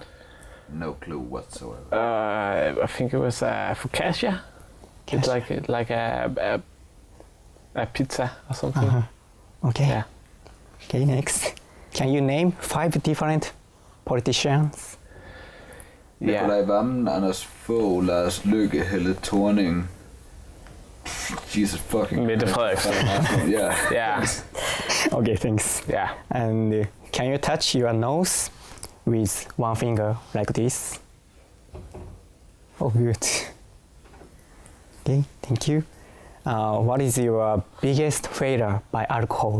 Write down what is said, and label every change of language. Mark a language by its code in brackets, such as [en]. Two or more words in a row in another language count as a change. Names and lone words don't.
[en] No clue whatsoever. I think it was focaccia. It's like a pizza or something. Uh-huh. Okay. Yeah. Okay, next. Can you name 5 different politicians? Yeah. Nikolaj Vammen, Anders Fogh, Lars Løkke, Helle Thorning. Jesus fucking Mette Christ. Frederiksen. Yeah. Yeah. Okay, thanks. Yeah. And can you touch your nose with one finger like this? Oh, good. Okay, thank you. What is your biggest failure by alcohol?